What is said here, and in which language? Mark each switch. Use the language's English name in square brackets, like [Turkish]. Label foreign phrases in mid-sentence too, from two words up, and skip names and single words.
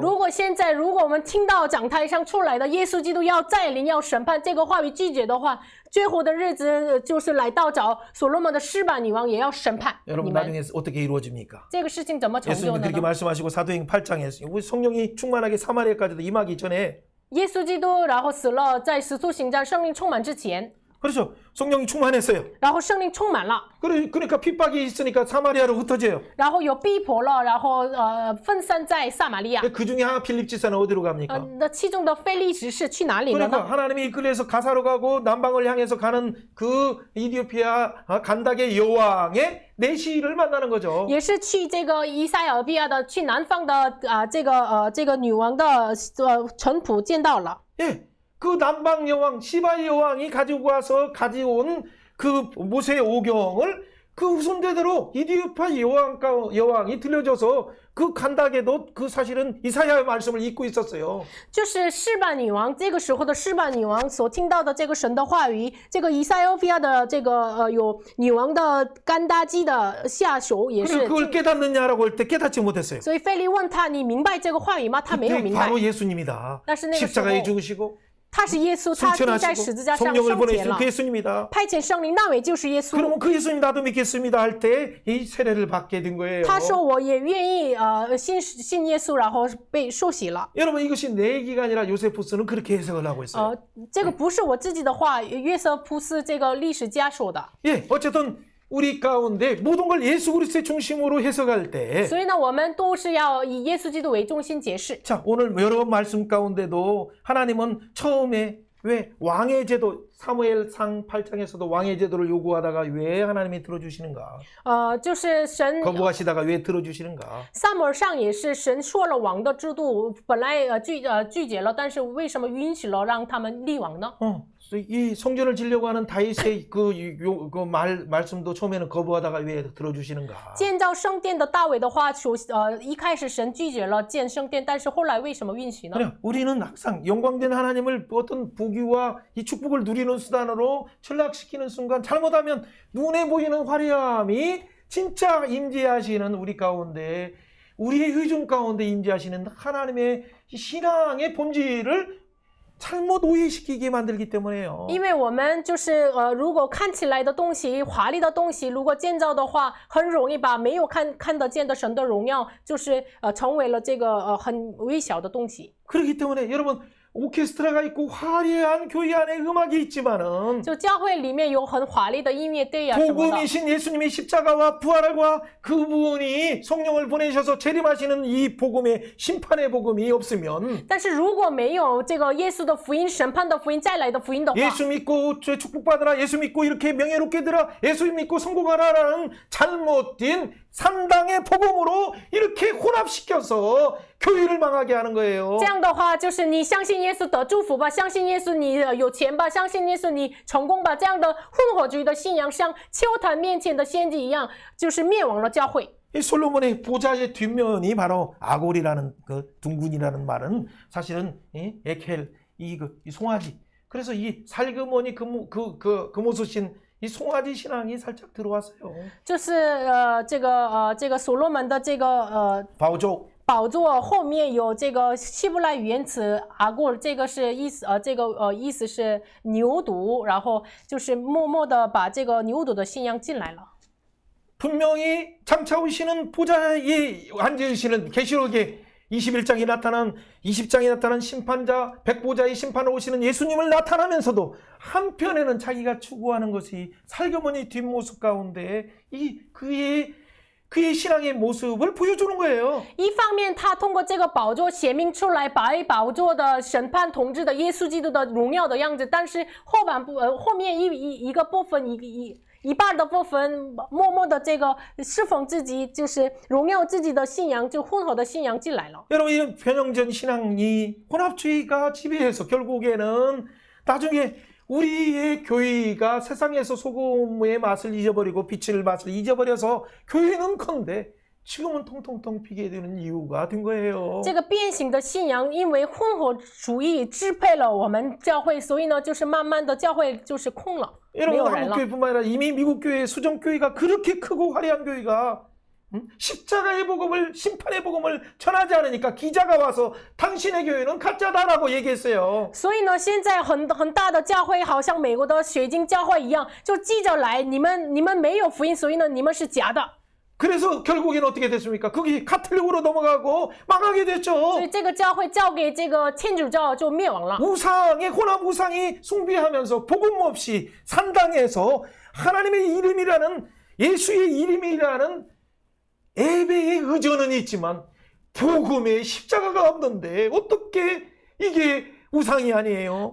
[Chinese] 如果我们听到讲台上出来的耶稣基督要再临要审判这个话语拒绝的话，最后的日子就是来到找所罗门的示巴女王也要审判你 [Korean] 여러분 [Chinese] 们。 [Korean] 나중에 어떻게 이루어집니까? [Chinese] 这个事情怎么成就 [Korean] 예수님은 [Chinese] 呢 [Korean] 그렇게 ？ 말씀하시고 사도행 8장에 우리 성령이 충만하게 사마리아까지도 임하기 전에 [Chinese] 耶稣基督然后死了，在使徒行传圣灵充满之前， [Korean] 그렇죠. 성령이 충만했어요. [Chinese] 然后圣灵充满了， [Korean] 그러니까 핍박이 있으니까 사마리아로 흩어져요. [Chinese] 然后有逼迫了，然后分散在撒玛利亚。 [Korean] 그 중에 하나 필립 지사는 어디로 갑니까? [Chinese] 那其中的腓利执事去哪里了 [Korean] 그러니까 [Chinese] 呢？ [Korean] 하나님이 이끌려서 가사로 가고 남방을 향해서 가는 그 이디오피아 간닥의 여왕의 내시를 만나는 거죠. [Chinese] 也是去这个以塞俄比亚的，去南方的这个女王的臣仆见到了。 [Korean] 예, 그 남방 여왕 시바의 여왕이 가지고 와서 가져온 그 모세의 오경을 그 후손대대로 이디오피아 여왕이 들려줘서 그 간닥에도 그 사실은 이사야의 말씀을 읽고 있었어요. [Chinese] 就是示巴女王，这个时候的示巴女王所听到的这个神的话语，这个以塞俄比亚的这个有女王的甘达基的下手也 [Korean] 그리고 [Chinese] 是。 [Korean] 그걸 깨닫느냐라고 할 때 깨닫지 못했어요. [Chinese] 所以腓利问他：“你明白这个话语吗？”他没有 [Korean] 그때 [Chinese] 明白。 [Korean] 바로 예수님이다. [Chinese] 但是那个时候 [Korean] 십자가에 죽으시고 [Chinese] 他是耶稣，他钉在十字架上 [Korean] 성령을 [Chinese] 升天 [Korean] 보내신 [Chinese] 了 [Korean] 그 ， 예수님이다. [Chinese] 派遣圣灵那位就是耶稣。 [Korean] 그러면 그 예수님 나도 믿겠습니다 할 때 이 세례를 받게 된 거예요. [Chinese] 他说：“我也愿意信耶稣，然后被受洗了。 [Korean] 여러분 이것이 내 얘기가 아니라 요세푸스는 그렇게 해석을 하고 있어요. [Chinese] 这个不是我自己的话，约瑟普斯这个历史家说的。 [Korean] 예, 어쨌든 우리 가운데 모든 걸 예수 그리스도의 중심으로 해석할 때 [Chinese] 所以呢，我们都是要以耶稣基督为中心解释。 [Korean] 자, 오늘 여러 말씀 가운데도 하나님은 처음에 왜 왕의 제도 사무엘상 8장에서도 왕의 제도를 요구하다가 왜 하나님이 들어주시는가? [Chinese] 就是神 [Korean] 거부하시다가 왜 들어주시는가? [Chinese] 撒母耳上也是神说了王的制度，本来拒绝了，但是为什么允许了让他们立王呢？ [Korean] 이 성전을 지려고 하는 다윗의 말씀도 처음에는 거부하다가 왜 들어주시는가? [Chinese] 建造圣殿的大卫的话，一开始神拒绝了建圣殿，但是后来为什么允许呢？ [Korean] 그래, 우리는 항상 영광된 하나님을 어떤 부귀와 이 축복을 누리는 수단으로 전락시키는 순간 잘못하면 눈에 보이는 화려함이 진짜 임재하시는 우리 가운데 우리의 의존 가운데 임재하시는 하나님의 신앙의 본질을 잘못 오해시키게 만들기 때문에요. [Chinese] 因为我们就是如果看起来的东西、华丽的东西，如果建造的话，很容易把没有看得见的神的荣耀，就是成为了这个很微小的东西。 [Korean] 그렇기 때문에 여러분 오케스트라가 있고 화려한 교회 안에 음악이 있지만은 [Chinese] 就教会里面有很华丽的音乐队啊什么的。 [Korean] 복음이신 예수님의 십자가와 부활과 그분이 성령을 보내셔서 재림하시는 이 복음의 심판의 복음이 없으면 [Chinese] 但是如果没有这个耶稣的福音、审判的福音、再来的福音的话， [Korean] 예수 믿고 축복받으라 예수 믿고 이렇게 명예롭게 들어 예수 믿고 성공하라라는 잘못된 산당의 복음으로 이렇게 혼합시켜서 교회를 망하게 하는 거예요. [Chinese] 这样的话就是你相信耶稣得祝福吧，相信耶稣你有钱吧，相信耶稣你成功吧，这样的混合主义的信仰像秋坛面前的先知一样，就是灭亡了教会。 [Korean] 이 솔로몬의 보좌의 뒷면이 바로 아골이라는 그 둥근이라는 말은 사실은 에켈 이 송아지. 그래서 이 살그머니 금오수신 이 송아지 신앙이 살짝 들어왔어요. [Chinese] 就是这个所罗门的这个 바오족 宝座后面有这个希伯来语言词阿古，这个是意思意思是牛犊，然后就是默默的把这个牛犊的信仰进来了。 [Korean] 분명히 장차 오시는 보좌에 앉으시는 계시록에 21장에 나타난 20장에 나타난 심판자 백보좌의 심판을 오시는 예수님을 나타나면서도 한편에는 자기가 추구하는 것이 살그머니 뒷모습 가운데 이 그의 신앙의 모습을 보여주는 거예요. [Chinese] 一方面，他通过这个宝座显明出来白宝座的审判统治的耶稣基督的荣耀的样子，但是后面一个部分一半的部分默默的这个侍奉自己，就是荣耀自己的信仰，就混合的信仰进来了。 [Korean] 여러분 이 변형전 신앙이 혼합주의가 지배해서 결국에는 나중에 우리의 교회가 세상에서 소금의 맛을 잊어버리고 빛의 맛을 잊어버려서 교회는 컨대 지금은 통통통 비게 되는 이유가 된 거예요. [Chinese] 这个变形的信仰，因为混合主义支配了我们教会，所以呢，就是慢慢的教会就是空了，没 [Korean] 여러분 [Chinese] 有人了。 [Korean] 한국교회뿐만 아니라 이미 미국 교회 수정 교회가 그렇게 크고 화려한 교회가 십자가의 복음을 심판의 복음을 전하지 않으니까 기자가 와서 당신의 교회는 가짜다라고 얘기했어요. [Chinese] 所以呢，现在很大的教会，好像美国的水晶教会一样，就记者来，你们没有福音，所以呢，你们是假的。 [Korean] 그래서 결국에는 어떻게 됐습니까? 그게 가톨릭으로 넘어가고 망하게 됐죠. [Chinese] 所以这个教会交给这个天主教就灭亡了。 [Korean] 우상의 혼합 우상이 숭배하면서 복음 없이 산당에서 하나님의 이름이라는 예수의 이름이라는 예배의 의존은 있지만 복음의 십자가가 없는데 어떻게 이게 우상이 아니에요?